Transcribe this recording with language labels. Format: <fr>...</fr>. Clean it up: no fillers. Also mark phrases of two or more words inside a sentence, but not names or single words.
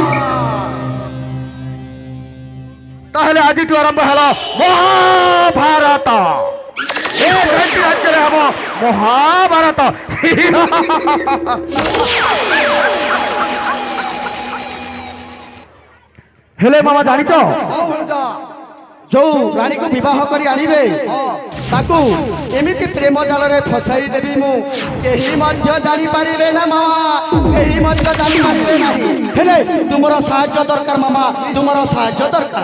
<or>ତାହେଲେ ଆଜିଠୁ ଆରମ୍ଭ ହେଲା ମହାଭାରତ। ଏ ଜୟନ୍ତୀ ରାଜ୍ୟର ହବ ମହାଭାରତ। ହେଲେ ମାମା ଜାଣିଛ ହଁ ଭଣଜା ଯୋଉ ରାଣୀକୁ ବିବାହ କରି ଆଣିବେ ତାକୁ ଏମିତି ପ୍ରେମ ଜାଲରେ ଫସାଇ ଦେବି ମୁଁ କେହି ମଧ୍ୟ ଜାଣିପାରିବେ ନା ମାମା କେହି ମଧ୍ୟ ଜାଣିପାରିବେ ନାହିଁ ହେଲେ ତୁମର ସାହାଯ୍ୟ ଦରକାର ମାମା ତୁମର ସାହାଯ୍ୟ ଦରକାର</or>